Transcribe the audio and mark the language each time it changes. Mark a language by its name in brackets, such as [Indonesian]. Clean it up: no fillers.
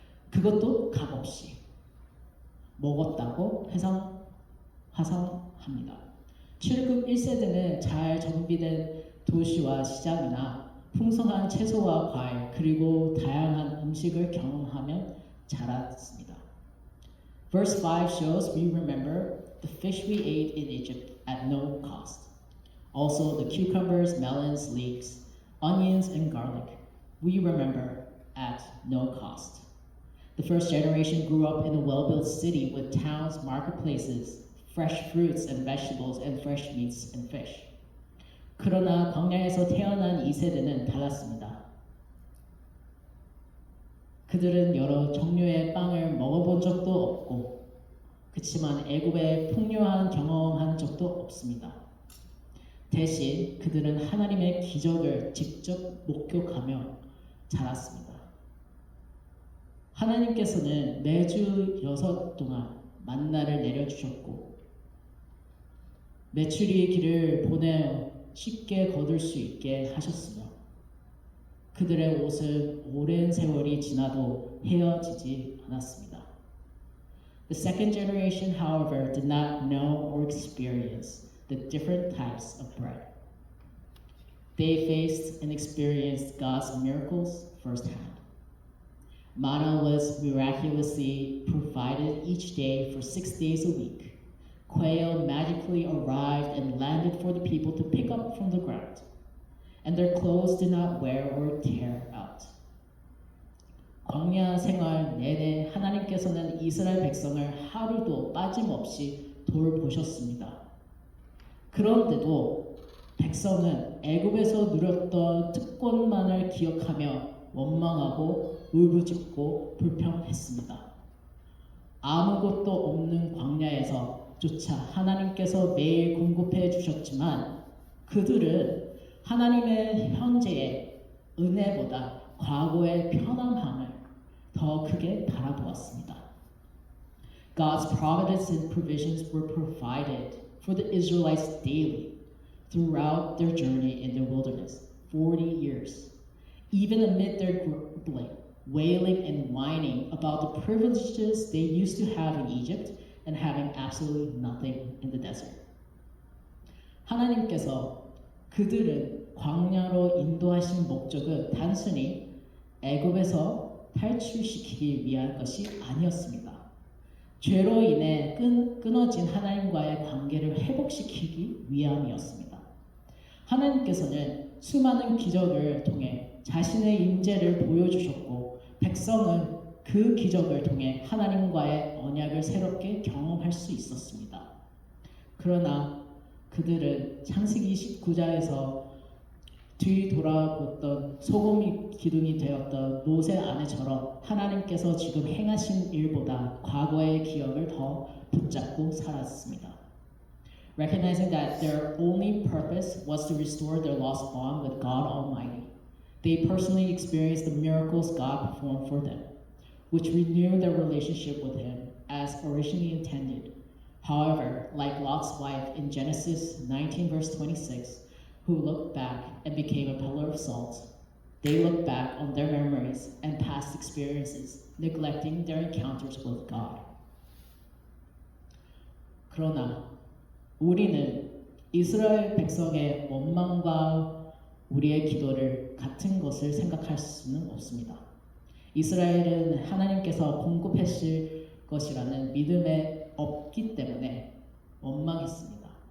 [Korean] 그것도 값없이 먹었다고 화상합니다. 출애굽 1세대는 잘 정비된 도시와 시장이나 풍성한 채소와 과일 그리고 다양한 음식을 경험하며 자랐습니다. [English] Verse 5 shows we remember the fish we ate in Egypt at no cost. Also, the cucumbers, melons, leeks, onions, and garlic we remember at no cost. The first generation grew up in a well-built city with towns, marketplaces, fresh fruits and vegetables, and fresh meats and fish. [Korean] 그러나 광야에서 태어난 이 세대는 달랐습니다. 그들은 여러 종류의 빵을 먹어본 적도 없고, 그치만 애굽에 풍요한 경험한 적도 없습니다. 대신 그들은 하나님의 기적을 직접 목격하며 자랐습니다. 하나님께서는 매주 6 동안 만나를 내려주셨고, 메추리의 길을 보내 쉽게 거둘 수 있게 하셨으며, 그들의 옷은 오랜 세월이 지나도 헤어지지 않았습니다. [English] The second generation, however, did not know or experience the different types of bread. They faced and experienced God's miracles firsthand. Manna was miraculously provided each day for 6 days a week. Quail magically arrived and landed for the people to pick up from the ground, and their clothes did not wear or tear out. [Korean] 광야 생활 내내 하나님께서는 이스라엘 백성을 하루도 빠짐없이 돌보셨습니다. 그런데도 백성은 애굽에서 누렸던 특권만을 기억하며 원망하고 울부짖고 불평했습니다. 아무것도 없는 광야에서조차 하나님께서 매일 공급해 주셨지만 그들은 하나님의 현재의 은혜보다 과거의 편안함을 더 크게 바라보았습니다. [English] God's providence and provisions were provided for the Israelites daily throughout their journey in the wilderness, 40 years. Even amid their grumbling, wailing, and whining about the privileges they used to have in Egypt and having absolutely nothing in the desert. [Korean] 하나님께서 그들은 광야로 인도하신 목적은 단순히 애굽에서 탈출시키기 위한 것이 아니었습니다. 죄로 인해 끊어진 하나님과의 관계를 회복시키기 위함이었습니다. 하나님께서는 수많은 기적을 통해 자신의 임재를 보여주셨고 백성은 그 기적을 통해 하나님과의 언약을 새롭게 경험할 수 있었습니다. 그러나 그들은 창세기 19장에서 뒤돌아보던 소금 기둥이 되었던 롯의 아내처럼 하나님께서 지금 행하신 일보다 과거의 기억을 더 붙잡고 살았습니다. [English] Recognizing that their only purpose was to restore their lost bond with God Almighty, they personally experienced the miracles God performed for them, which renewed their relationship with Him as originally intended. However, like Lot's wife in Genesis 19 verse 26, who looked back and became a pillar of salt, they looked back on their memories and past experiences, neglecting their encounters with God. [Korean] 그러나 우리는 이스라엘 백성의 원망과 우리의 기도를 같은 것을 생각할 수는 없습니다. 이스라엘은 하나님께서 공급하실 것이라는 믿음에 없기 때문에 원망했습니다.